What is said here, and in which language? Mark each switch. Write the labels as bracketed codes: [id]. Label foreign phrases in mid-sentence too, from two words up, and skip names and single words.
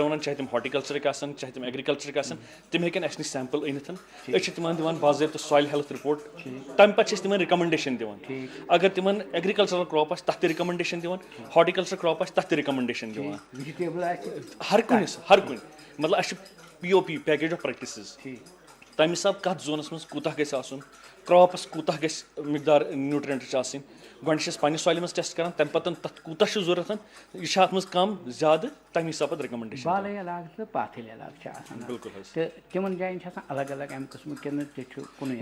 [ks] وَنان چاہے تِم ہاٹیکلچرٕکۍ آسن چاہے تِم ایگریکلچرٕکۍ آسن تِم ہیٚکن اَسہِ نِش سیمپل أنِتھ أسۍ چھِ تِمن دِوان باضٲبطہٕ [en] soil health report [ks] تَمہِ پتہٕ چھِ أسۍ تِمن رِکمنڈیشن دِوان اگر تِمن [en] agricultural crop [ks] آسہِ تتھ تہِ رِکمنڈیشن دِوان [en] horticulture crop [ks] آسہِ تتھ تہِ رِکمنڈیشن دِوان ہر کُنہِ مطلب اَسہِ چھُ [en] POP package of practices [ks] تَمہِ حِسابہٕ کتھ زونس منٛز کوٗتاہ گژھِ آسُن کراپس کوٗتاہ گژھِ مقدار نیوٗٹرینٹٕچ آسٕنۍ گۄڈٕ چھِ أسۍ پننہِ سویلہِ منٛز ٹیسٹ کران تَمہِ پتہٕ تتھ کوٗتاہ چھُ ضوٚرتھ یہِ چھا اتھ منٛز کم زیادٕ تَمہِ حِسابہٕ پتہٕ رِکمنڈیشن بالٲیی علاقہٕ تہٕ پاتھٕلۍ علاقہٕ چھِ آسان بالکل حظ تہٕ تِمن جاین چھِ آسان الگ الگ اَمہِ قٕسمہٕ کِنہٕ تہِ چھُ کُنُے